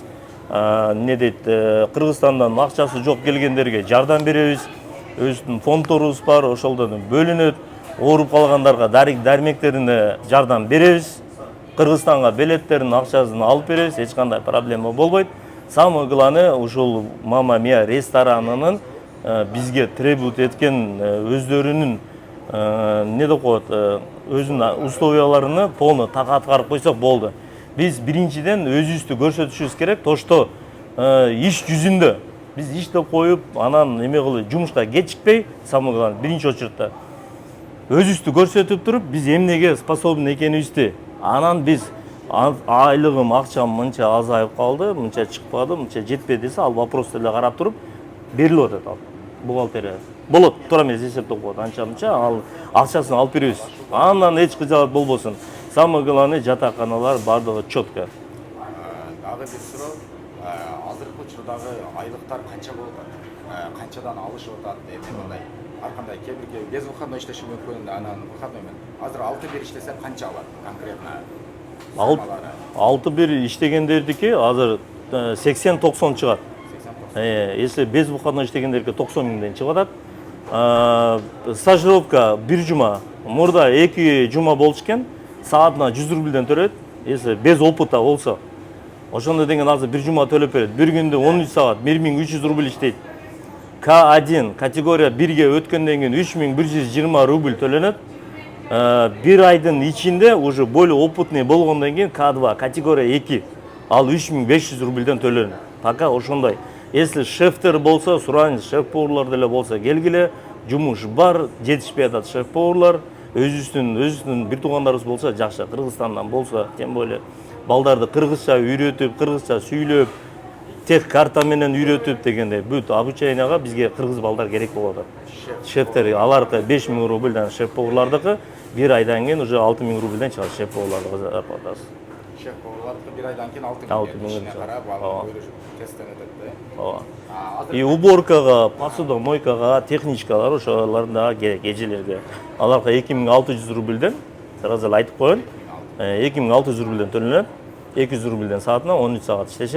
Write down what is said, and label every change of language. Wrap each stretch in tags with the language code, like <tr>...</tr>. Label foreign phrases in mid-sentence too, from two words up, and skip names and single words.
<ky>Эмне дейт, Кыргызстандан акчасы жок келгендерге жардам беребиз. Өзүбүздүн фондторубуз бар, ошолдон бөлүнөт. Ооруп калгандарга дармектерине жардам беребиз. Кыргызстанга билеттердин акчасын алып беребиз, эч кандай проблема болбойт.</ky> <ru>Самое главное,</ru> <ky>ушул Мама Мия ресторанынын бизге требут эткен өздөрүнүн эмне деп коет, өзүнүн условияларыны</ky> <ru>полный так</ru> <ky>аткарып койсок болду. Биз биринчиден өзүбүздү көрсөтүшүбүз керек,</ky> <ru>то что</ru> <ky>иш жүзүндө биз ишти коюп, анан эме кылып жумушка кечикпей,</ky> <ru>самое главное,</ru> <ky>биринчи очередте өзүбүздү көрсөтүп туруп, биз эмнеге способны экенибизди, анан биз айлыгым, акчам мынча азайып калды, мынча чыкпады, мынча жетпеди десе, ал вопросту эле карап туруп берилип атат ал бухгалтерия. Болот, туура эмес эсептеп коет, анча-мынча ал акчасын алып беребиз. Андан эч кыжаат болбосун.</ky> <ru>Самое главное,</ru> <ky>жатаканалар бардыгы четко. Дагы бир суроо, азыркы учурдагы айлыктар канча болуп атат? Канчадан алышып атат? Мындай ар кандай кээ бир</ky> <ru>без выходной</ru> <ky>иштеши мүмкүн, анан выходной менен. Азыр 6-1 иштесең канча алат конкретно? 6-1 иштегендердики азыр 80-90 чыгат.</ky> <ru>Если без выходной</ru> <ky>иштегендерге 90 миңден чыгып атат. Стажировка 1 жума, мурда 2 жума болчу экен, саатына 100 рубльден төлөйт.</ky> <ru>Если без опыта</ru> <ky>болсо, ошондо деген азыр 1 жума төлөп берет. Bir күндө 13 саат 1300 рубль иштейт. К1 категория 1ге өткөндөн кийин 3120 рубль төлөнөт. Bir айдын ичинде</ky> <ru>уже более опытный</ru> <ky>болгондон кийин К2 категория 2 ал 3500 рубльден төлөнөт. Пока ошондой. Если шефтер болсо, сураңыз, шеф-поварлар деле болсо келгиле, жумуш бар, жетишпей атат шеф-поварлар. Өзүбүздүн бир туугандарыбыз болсо жакшы, Кыргызстандан болсо,</ky> <ru>тем более</ru> <ky>балдарды кыргызча үйрөтүп, кыргызча сүйлөп, тех карта менен үйрөтүп дегенде бүт обученияга бизге кыргыз балдар керек болуп атат. Шефтер аларкы 5000 рубльдан шеф-поварлардыкы, бир айдан кийин уже 6000 рубльден чыгат шеф-поварлардыкы зарплатасы. Шеф-поварлардыкы бир айдан кийин 6000 миң карап, тесттен өтөт да. И уборкага, посуда мойкага, техничкалар ошолордун дагы керек эжелерге. Аларга 2600 рубльден, сразу эле айтып коеюн, 2600 рубльден төлөнөт, 200 рубльден саатына 13 саат иштешет.</ky>